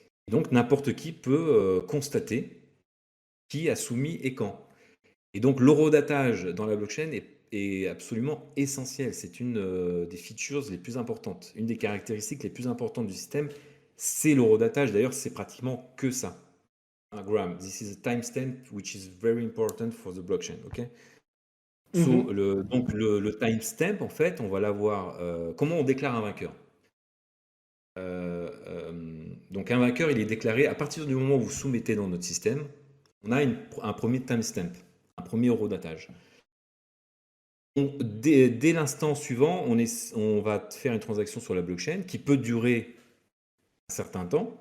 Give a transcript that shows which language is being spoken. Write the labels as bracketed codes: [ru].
[fr] Donc n'importe qui peut constater qui a soumis et quand. Et donc l'horodatage dans la blockchain est absolument essentiel. C'est une des features les plus importantes. Une des caractéristiques les plus importantes du système, c'est l'horodatage. D'ailleurs, c'est pratiquement que ça. [en] Graham, this is a timestamp which is very important for the blockchain. Okay? [fr] So, donc le timestamp, en fait, on va l'avoir. Comment on déclare un vainqueur? Donc un vainqueur, il est déclaré à partir du moment où vous soumettez dans notre système. On a un premier timestamp, un premier horodatage. Dès l'instant suivant, on va faire une transaction sur la blockchain qui peut durer un certain temps.